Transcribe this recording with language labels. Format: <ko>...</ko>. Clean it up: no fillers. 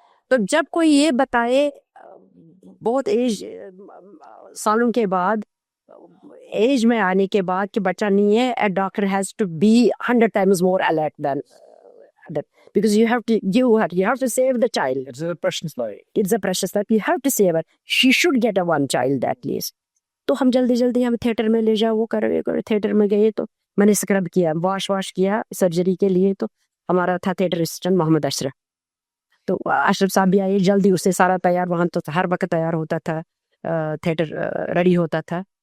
<ur>تو جب کوئی یہ بتائے بہت ایج سالوں کے بعد, ایج میں آنے کے بعد کہ بچہ نہیں ہے,</ur> <en>a doctor has to be 100 times more alert than that, because you have to save the child. It's a precious life. You have to save her. She should get a one child at least.</en> <ur>تو ہم جلدی ہم theatre میں لے جاؤ, وہ کرو. Theatre میں گئے تو میں نے اسکرب کیا, واش کیا سرجری کے لیے. تو ہمارا تھا تھیٹر اسسٹنٹ محمد اشرف. تو اشرف صاحب بھی آئے جلدی، اس سے سارا تیار، وہاں تو ہر وقت تیار ہوتا تھا، تھیٹر ریڈی ہوتا تھا.</ur>